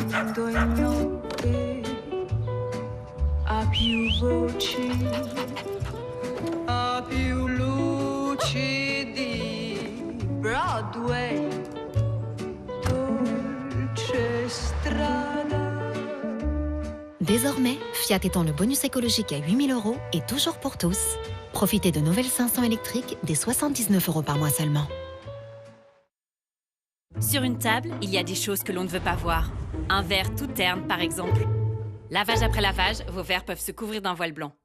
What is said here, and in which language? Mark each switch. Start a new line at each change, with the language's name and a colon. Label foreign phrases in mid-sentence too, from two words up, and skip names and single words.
Italian: quando è notte a più voci, a più luci di Broadway, dolce strada.
French: Désormais, Fiat étend le bonus écologique à 8 000 € et toujours pour tous. Profitez de nouvelles 500 électriques dès 79 € par mois seulement. Sur une table, il y a des choses que l'on ne veut pas voir. Un verre tout terne, par exemple. Lavage après lavage, vos verres peuvent se couvrir d'un voile blanc.